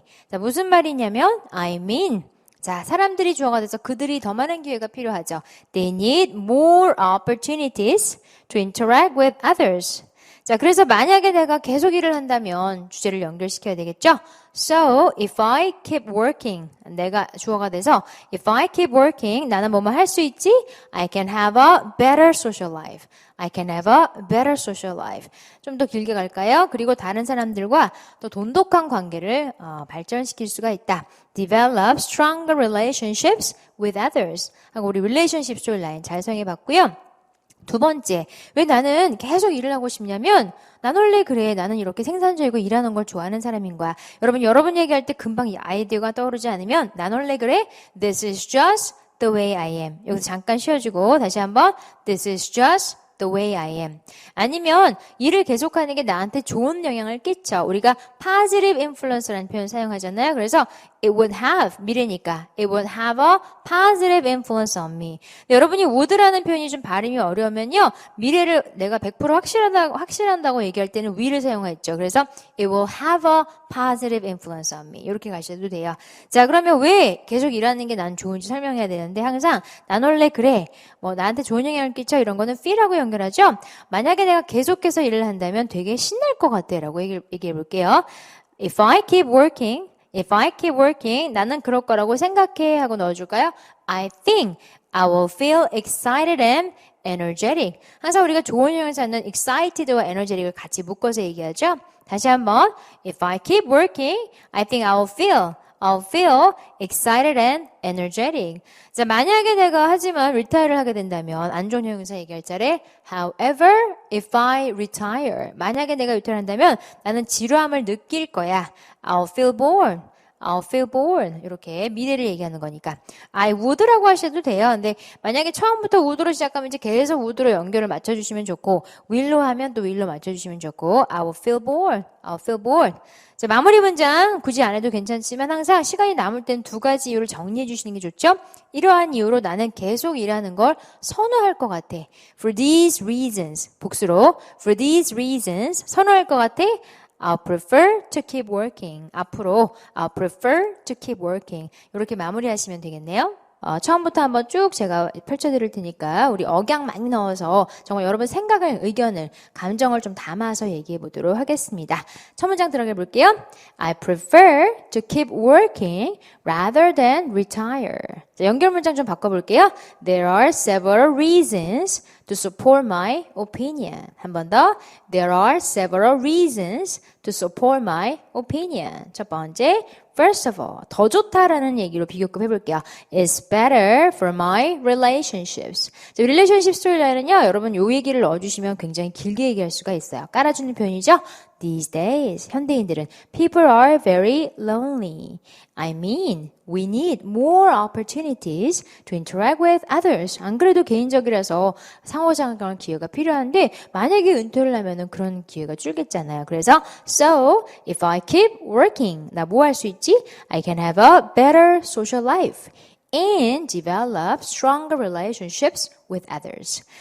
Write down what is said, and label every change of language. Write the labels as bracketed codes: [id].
[ko] 자, 무슨 말이냐면 [en] I mean [ko] 자, 사람들이 주어가 돼서 그들이 더 많은 기회가 필요하죠. [en] They need more opportunities to interact with others. [ko] 자, 그래서 만약에 내가 계속 일을 한다면 주제를 연결시켜야 되겠죠? [en] So, if I keep working, [ko] 내가 주어가 돼서 [en] if I keep working, [ko] 나는 뭐뭐 할 수 있지? [en] I can have a better social life. I can have a better social life. [ko] 좀 더 길게 갈까요? 그리고 다른 사람들과 더 돈독한 관계를 발전시킬 수가 있다. [en] Develop stronger relationships with others. [ko] 하고 우리 relationship storyline 잘 사용해 봤고요. 두 번째, 왜 나는 계속 일을 하고 싶냐면 난 원래 그래. 나는 이렇게 생산적이고 일하는 걸 좋아하는 사람인 거야. 여러분 얘기할 때 금방 이 아이디어가 떠오르지 않으면 난 원래 그래. [en] This is just the way I am. [ko] 여기서 잠깐 쉬어주고 다시 한번 [en] This is just the way I am. [ko] 아니면 일을 계속하는 게 나한테 좋은 영향을 끼쳐. 우리가 positive influence라는 표현 사용하잖아요. [en] 그래서 it would have, [ko] 미래니까 [en] it would have a positive influence on me. [ko] 여러분이 would라는 표현이 좀 발음이 어려우면요. 미래를 내가 100% 확실한다고 얘기할 때는 will을 사용했죠. [en] 그래서 it will have a positive influence on me. [ko] 이렇게 가셔도 돼요. 자, 그러면 왜 계속 일하는 게 난 좋은지 설명해야 되는데 항상 난 원래 그래. 뭐 나한테 좋은 영향을 끼쳐 이런 거는 feel하고 연결하죠. 만약에 내가 계속해서 일을 한다면 되게 신날 것 같아 라고 얘기해 볼게요. [en] If I keep working, [ko] 나는 그럴 거라고 생각해 하고 넣어줄까요? [en] I think I will feel excited and energetic. [ko] 항상 우리가 좋은 형용사는 excited와 energetic을 같이 묶어서 얘기하죠. 다시 한번 [en] If I keep working, I think I'll feel excited and energetic. [ko] 자, 만약에 내가 하지만 retire를 하게 된다면 안 좋은 형용사 얘기할 자리에 [en] however, if I retire. [ko] 만약에 내가 retire 한다면 나는 지루함을 느낄 거야. [en] I'll feel bored. I'll feel bored. [ko] 이렇게 미래를 얘기하는 거니까. I would라고 하셔도 돼요. 근데 만약에 처음부터 would로 시작하면 이제 계속 would로 연결을 맞춰주시면 좋고, will로 하면 또 will로 맞춰주시면 좋고, [en] I will feel bored. I'll feel bored. [ko] 자, 마무리 문장 굳이 안 해도 괜찮지만 항상 시간이 남을 땐 두 가지 이유를 정리해 주시는 게 좋죠? 이러한 이유로 나는 계속 일하는 걸 선호할 것 같아. [en] For these reasons. [ko] 복수로. [en] For these reasons. [ko] 선호할 것 같아. [en] I'll prefer to keep working. 앞으로 I'll prefer to keep working. [ko] 이렇게 마무리하시면 되겠네요. 처음부터 한번 쭉 제가 펼쳐드릴 테니까 우리 억양 많이 넣어서 정말 여러분 생각을, 의견을, 감정을 좀 담아서 얘기해 보도록 하겠습니다. 첫 문장 들어가 볼게요. [en] I prefer to keep working rather than retire. [ko] 자, 연결 문장 좀 바꿔볼게요. [en] There are several reasons to support my opinion. [ko] 한 번 더. [en] There are several reasons to support my opinion. [ko] 첫 번째, [en] first of all, [ko] 더 좋다라는 얘기로 비교급 해볼게요. [en] It's better for my relationships. [ko] 자, relationship 스토리라인은요, 여러분 요 얘기를 넣어주시면 굉장히 길게 얘기할 수가 있어요. 깔아주는 표현이죠. [en] These days, [ko] 현대인들은 [en] people are very lonely. I mean, we need more opportunities to interact with others. [ko] 안 그래도 개인적이라서 상호작용할 기회가 필요한데 만약에 은퇴를 하면은 그런 기회가 줄겠잖아요. 그래서 [en] so if I keep working, [ko] 나 뭐 할 수 있지? [en] I can have a better social life and develop stronger relationships with others.